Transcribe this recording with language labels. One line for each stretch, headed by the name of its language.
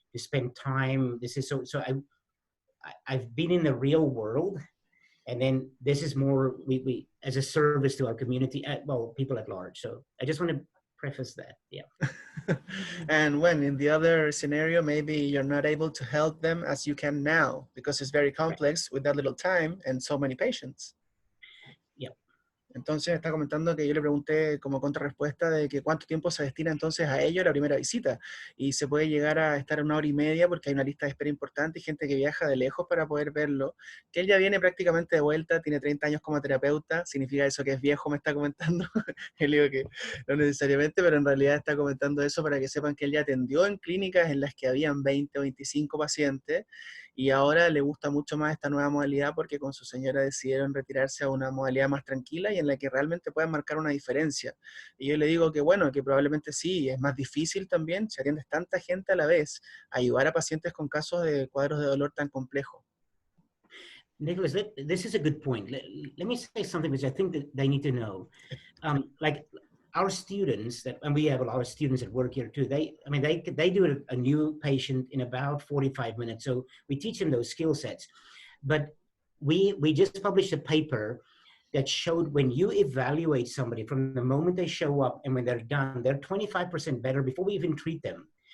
English: to spend time. This is I've been in the real world, and then this is more we as a service to our community, well, people at large. So I just want to preface that. Yeah. And when in the other scenario, maybe you're not able to help them as you can now because it's very complex with that little time and so many patients. Yeah.
Spanish: Entonces está comentando que yo le pregunté como contrarrespuesta de que cuánto tiempo se destina entonces a ello la primera visita. Y se puede llegar a estar 1 hora y media porque hay una lista de espera importante y gente que viaja de lejos para poder verlo. Que él ya viene prácticamente de vuelta, tiene 30 años como terapeuta. ¿Significa eso que es viejo? Me está comentando. Él digo que no necesariamente, pero en realidad está comentando eso para que sepan que él ya atendió en clínicas en las que habían 20 o 25 pacientes. Y ahora le gusta mucho más esta nueva modalidad porque con su señora decidieron retirarse a una modalidad más tranquila y en la que realmente puedan marcar una diferencia. Y yo le digo que bueno, que probablemente sí, es más difícil también, si atiendes tanta gente a la vez, ayudar a pacientes con casos de cuadros de dolor tan complejos.
English: Nicolás, this is a good point. Let me say something which I think that they need to know. Like our students, and we have a lot of students that work here too. They do a new patient in about 45 minutes. So we teach them those skill sets. But we just published a paper that showed when you evaluate somebody from the moment they show up and when they're done, they're 25% better before we even treat them.